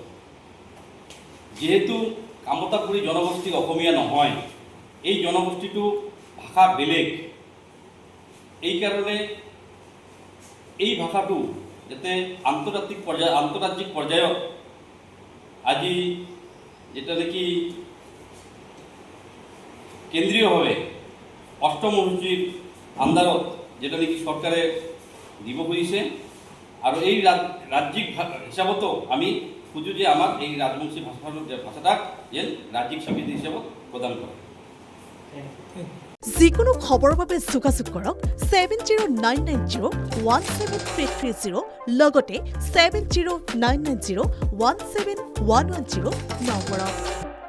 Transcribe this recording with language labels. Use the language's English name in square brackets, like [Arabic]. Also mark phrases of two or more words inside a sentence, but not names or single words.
[Assamese] যেহেতু কমতাপুৰী জনগোষ্ঠী অসমীয়া নহয়, এই জনগোষ্ঠীটো ভাষা বেলেগ, এইকাৰণে এই ভাষাটো যাতে আন্তৰ্জাতিক পৰ্যায়ত আজি যেটা নাকি [Rangpuri] কেন্দ্রীয়ভাবে অষ্টম অনুসূচির আন্দারত যেটা নাকি সরকারে দিব খুঁজিছে, আর এই রাজ্যিক হিসাবতো আমি খুঁজো যে আমার এই রাজবংশী ভাষাটাক যেন রাজ্যিক স্বীকৃতি হিসাবত প্রদান করে। [Assamese] যিকোনো খবৰৰ বাবে যোগাযোগ কৰক 7099017330 লগতে 7099017110 নম্বৰত।